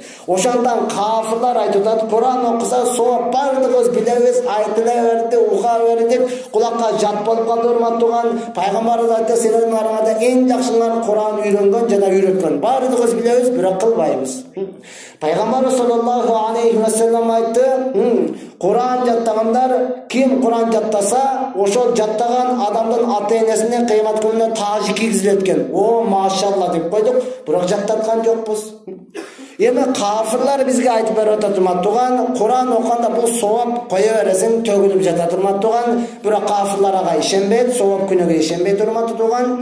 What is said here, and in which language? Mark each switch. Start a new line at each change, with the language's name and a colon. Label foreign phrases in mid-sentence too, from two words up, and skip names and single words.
Kyrgyz: Ошондон кафирлар айтып атат, Куран окуса сооп бардыгыбыз билебиз, айтыла берди, ука бердик, кулакка жат болуп калды урматтуу туган. Пайгамбарыбыз айтты, силердин араңарда эң жакшылар Куран үйрөнгөн жана үйрөткөн. Бардыгыбыз билебиз, бирок кылбайбыз. Пайгамбарыбыз
Arabic: صلى الله عليه وسلم
Kyrgyz: айтты, Куран жаттагандар, ким Куран жаттаса, ошол жаттаган адамдын ата-энесине кыямат күнүнө тажы кийгизилет экен. О, машалла деп койдук, бирок жаттаткан жокпуз. Эми кафирлар бизге айтып берип атат урматтууган, Куран окуганда бул сооп кое бересиң, төгүлүп жатат урматтууган, бирок кафирлар ага ишенбейт, сооп күнөөгө ишенбейт урматтууган.